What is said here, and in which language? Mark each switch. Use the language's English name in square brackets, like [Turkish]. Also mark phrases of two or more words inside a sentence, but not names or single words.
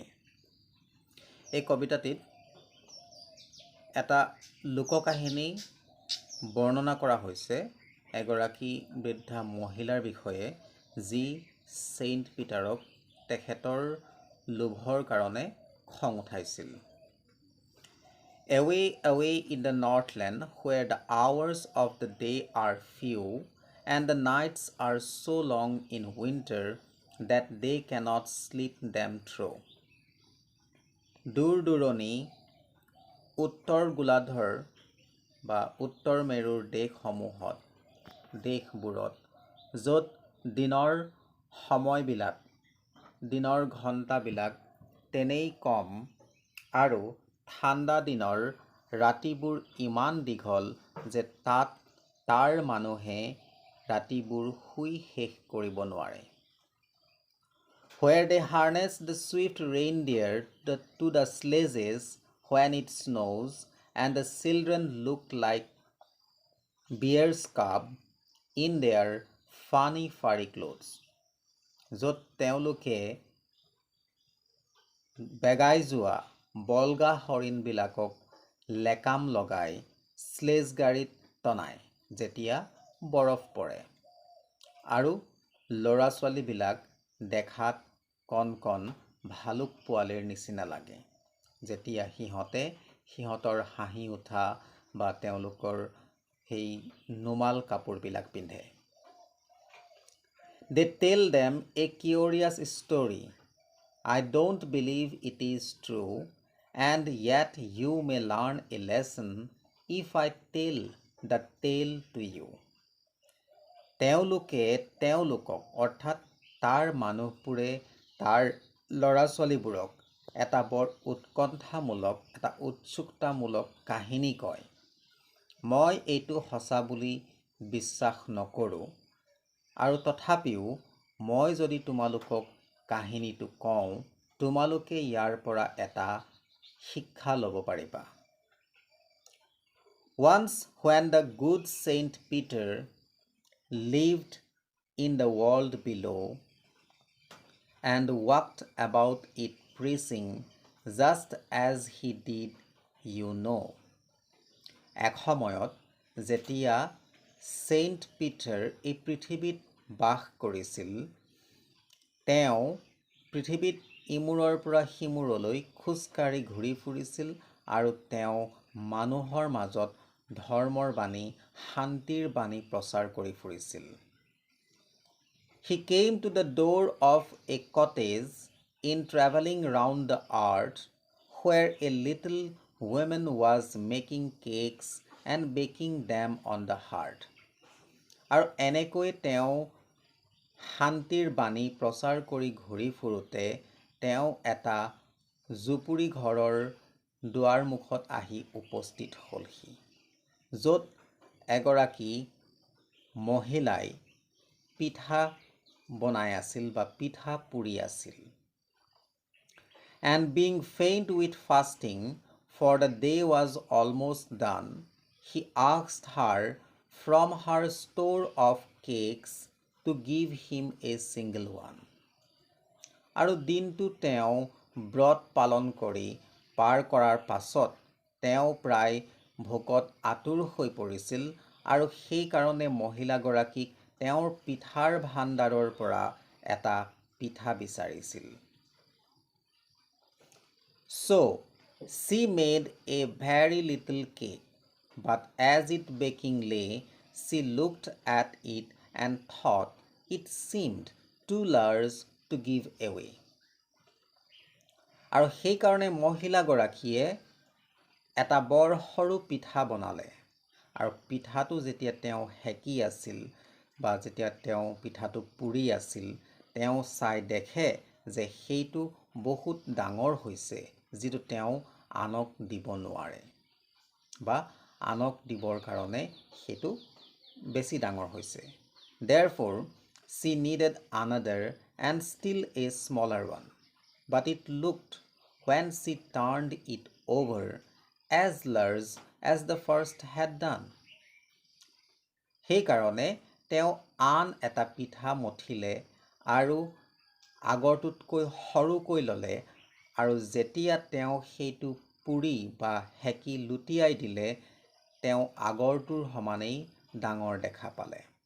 [Assamese] এই কবিতাটিত এটা লোককাহিনী বৰ্ণনা কৰা হৈছে এগৰাকী বৃদ্ধা মহিলাৰ বিষয়ে যি সেইণ্ট পিটাৰক তেখেতৰ লোভৰ কাৰণে খং উঠাইছিল। [English] Away, away in the Northland, where the hours of the day are few and the nights are so long in winter that they cannot sleep them through. [Assamese] দূৰ দূৰণি উত্তৰ গোলাৰ্ধৰ বা উত্তৰ মেৰুৰ দেশবোৰত য'ত দিনৰ সময়বিলাক দিনৰ ঘণ্টাবিলাক তেনেই কম আৰু ঠাণ্ডা দিনৰ ৰাতিবোৰ ইমান দীঘল যে তাৰ মানুহে ৰাতিবোৰ শুই শেষ কৰিব নোৱাৰে। [English] Where they harness the swift reindeer to the sledges when it snows and the children look like bear's cub in their funny furry clothes. [Assamese] য'ত তেওঁলোকে বেগাই যোৱা বলগা হৰিণবিলাকক লেকাম লগাই স্লেজ গাড়ীত টনায় যেতিয়া বৰফ পৰে আৰু ল'ৰা ছোৱালীবিলাক দেখাত কণ কণ ভালুক পোৱালিৰ নিচিনা লাগে যেতিয়া সিহঁতৰ হাঁহি উঠা বা তেওঁলোকৰ সেই নুমাল কাপোৰবিলাক পিন্ধে। [English] They tell them a curious story. I don't believe it is true, and yet you may learn a lesson if I tell the tale to you. [Assamese] তেওঁলোকক অৰ্থাৎ তাৰ মানুহবোৰে তাৰ ল'ৰা ছোৱালীবোৰক এটা বৰ উৎকণ্ঠামূলক এটা উৎসুকতামূলক কাহিনী কয়। মই এইটো সঁচা বুলি বিশ্বাস নকৰোঁ আৰু তথাপিও মই যদি তোমালোকক কাহিনীটো কওঁ তোমালোকে ইয়াৰ পৰা এটা শিক্ষা ল'ব পাৰিবা। [English] Once when the good Saint Peter lived in the world below and walked about it preaching just as he did, you know. [Assamese] এক সময়ত যেতিয়া সেইণ্ট পিটাৰ এই পৃথিৱীত বাস কৰিছিল তেওঁ পৃথিৱীত ইমূৰৰ পৰা সিমূৰলৈ খোজকাঢ়ি ঘূৰি ফুৰিছিল আৰু তেওঁ মানুহৰ মাজত ধৰ্মৰ বাণী শান্তিৰ বাণী প্ৰচাৰ কৰি ফুৰিছিল। [English] He came to the door of a cottage in traveling round the earth where a little woman was making cakes and baking them on the hearth. [Assamese] আৰু এনেকৈ তেওঁ শান্তিৰ বাণী প্ৰচাৰ কৰি ঘূৰি ফুৰোতে তেওঁ এটা জুপুৰি ঘৰৰ দুৱাৰমুখত আহি উপস্থিত হ'লহি য'ত এগৰাকী মহিলাই পিঠা বনাই আছিল বা পিঠা পুৰি আছিল। [English] And being faint with fasting, for the day was almost done, he asked her from her store of cakes to give him a single one. [Assamese] আৰু দিনটো তেওঁ ব্ৰত পালন কৰি পাৰ কৰাৰ পাছত তেওঁ প্ৰায় ভোকত আতুৰ হৈ পৰিছিল আৰু সেইকাৰণে মহিলাগৰাকীক তেওঁৰ পিঠাৰ ভাণ্ডাৰৰ পৰা এটা পিঠা বিচাৰিছিল। [English] So she made a very little cake, but as it baking lay, she looked at it and thought it seemed too large to give away. [Assamese] আৰু সেইকাৰণে মহিলাগৰাকীয়ে এটা বৰ সৰু পিঠা বনালে আৰু পিঠাটো যেতিয়া তেওঁ হেকি আছিল বা যেতিয়া তেওঁ পিঠাটো পুৰি আছিল তেওঁ চাই দেখে যে সেইটো বহুত ডাঙৰ হৈছে যিটো তেওঁ আনক দিব নোৱাৰে বা আনক দিবৰ কাৰণে সেইটো বেছি ডাঙৰ হৈছে। [English] Therefore, she needed another and still a smaller one. But it looked, when she turned it over, as large as the first had done. [Assamese] সেইকাৰণে তেওঁ আন এটা পিঠা মঠিলে আৰু আগৰটোতকৈ সৰুকৈ ল'লে, আৰু যেতিয়া তেওঁ সেইটো পুৰি বা হেকি লুটিয়াই দিলে, তেওঁ আগৰটোৰ সমানেই ডাঙৰ দেখা পালে।